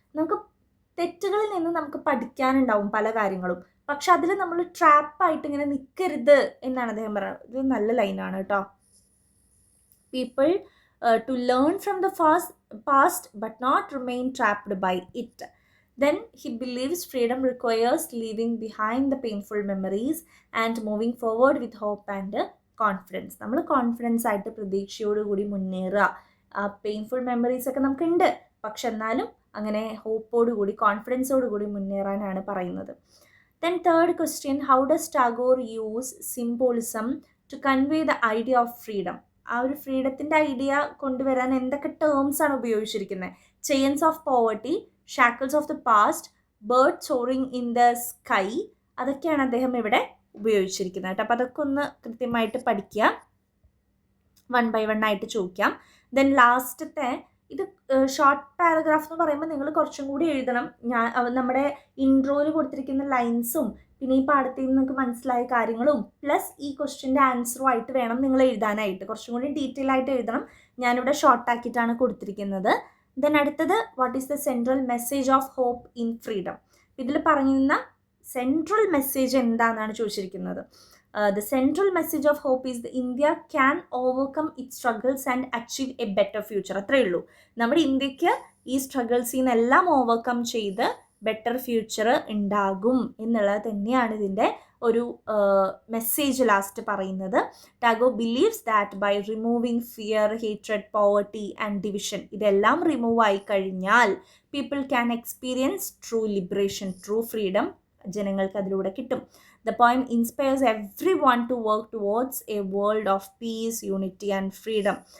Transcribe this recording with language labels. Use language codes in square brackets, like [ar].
[ml] നമുക്ക് തെറ്റുകളിൽ നിന്ന് നമുക്ക് പഠിക്കാനുണ്ടാവും പല കാര്യങ്ങളും, പക്ഷെ അതിൽ നമ്മൾ ട്രാപ്പായിട്ട് ഇങ്ങനെ നിൽക്കരുത് എന്നാണ് അദ്ദേഹം പറയുന്നത്. ഇത് നല്ല ലൈനാണ് കേട്ടോ. [en] People to learn from the past but not remain trapped by it. Then he believes freedom requires leaving behind the painful memories and moving forward with hope and confidence. [ml] നമ്മൾ കോൺഫിഡൻസ് ആയിട്ട് പ്രതീക്ഷയോടുകൂടി മുന്നേറുക. ആ പെയിൻഫുൾ മെമ്മറീസ് ഒക്കെ നമുക്കുണ്ട്, പക്ഷെ എന്നാലും അങ്ങനെ ഹോപ്പോടുകൂടി കോൺഫിഡൻസോടുകൂടി മുന്നേറാനാണ് പറയുന്നത്. [en] Then third question, how does Tagore use symbolism to convey the idea of freedom? [ml] ആ ഒരു ഫ്രീഡത്തിൻ്റെ ഐഡിയ കൊണ്ടുവരാൻ എന്തൊക്കെ ടേംസ് ആണ് ഉപയോഗിച്ചിരിക്കുന്നത്? [en] chains of poverty, shackles of the past, bird soaring in the sky, [ml] അതൊക്കെയാണ് അദ്ദേഹം ഇവിടെ ഉപയോഗിച്ചിരിക്കുന്നത് കേട്ടോ. അപ്പോൾ അതൊക്കെ ഒന്ന് കൃത്യമായിട്ട് പഠിക്കുക. 1 by 1 ആയിട്ട് ചോദിക്കാം. ദെൻ ലാസ്റ്റത്തെ ഇത് ഷോർട്ട് പാരഗ്രാഫ് എന്ന് പറയുമ്പോൾ നിങ്ങൾ കുറച്ചും കൂടി എഴുതണം. നമ്മുടെ ഇൻട്രോയിൽ കൊടുത്തിരിക്കുന്ന ലൈൻസും പിന്നെ ഈ പാഠത്തിൽ നിന്ന് നിങ്ങൾക്ക് മനസ്സിലായ കാര്യങ്ങളും പ്ലസ് ഈ ക്വസ്റ്റ്യൻ്റെ ആൻസറും ആയിട്ട് വേണം നിങ്ങൾ എഴുതാനായിട്ട്. കുറച്ചും കൂടി ഡീറ്റെയിൽ ആയിട്ട് എഴുതണം. ഞാനിവിടെ ഷോർട്ടാക്കിയിട്ടാണ് കൊടുത്തിരിക്കുന്നത്. [en] Then അടുത്തത്, what is the central message of hope in freedom? [ml] ഇതിൽ പറയുന്ന സെൻട്രൽ മെസ്സേജ് എന്താണെന്നാണ് ചോദിച്ചിരിക്കുന്നത്. [en] The central message of hope is that India can overcome its struggles and achieve a better future. [ml] അത്രയേ ഉള്ളൂ. നമ്മുടെ ഇന്ത്യക്ക് ഈ സ്ട്രഗിൾസിൽ നിന്നെല്ലാം ഓവർകം ചെയ്ത് ബെറ്റർ ഫ്യൂച്ചർ ഉണ്ടാകും എന്നുള്ളത് തന്നെയാണ് ഇതിൻ്റെ ഒരു മെസ്സേജ് ലാസ്റ്റ് പറയുന്നത്. [en] Tagore believes that by removing fear, hatred, poverty and division, [ml] ഇതെല്ലാം റിമൂവ് ആയി കഴിഞ്ഞാൽ [en] people can experience true liberation, true freedom [ml] ജനങ്ങൾക്ക് അതിലൂടെ കിട്ടും. [en] The poem inspires everyone to work towards a world of peace, unity and freedom.